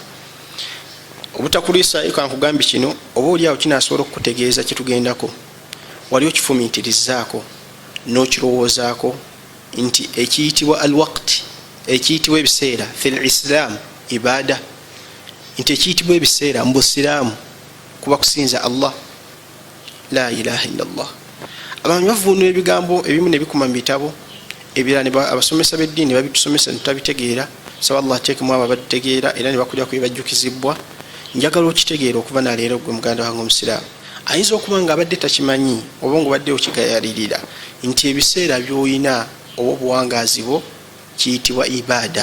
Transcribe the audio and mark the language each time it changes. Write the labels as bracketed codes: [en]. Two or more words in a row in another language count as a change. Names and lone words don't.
[lg] Obutakuliisaayo kankugambye kino oba oliawo kinaasobola okukutegeeza kitugendako. Wali okifumiitirizaako n'okirowoozaako nti ekiyitibwa alwaqti, ekiyitibwa ebiseera [ar] في الإسلام عبادة, [lg] nti ekiyitibwa ebiseera mu busiraamu kuba kusinza Allah. [ar] لا إله إلا الله. [lg] Abantu bavuunula ebigambo ebimu ne bikuma mu bitabo, ebirala abasomesa b'eddiini babitusomesa ne tutabitegeera. Saba Allah ateekemu abo ababitegeera era ne bakulyako ebibajjukizibwa. Njagala okitegeera okuva naleero gwe muganda wange omusiraamu. Ayinza okuba nga abadde takimanyi oba ng'obadde okigayalirira nti ebiseera by'olina oba obuwangaazi bwo kiyitibwa ibaada.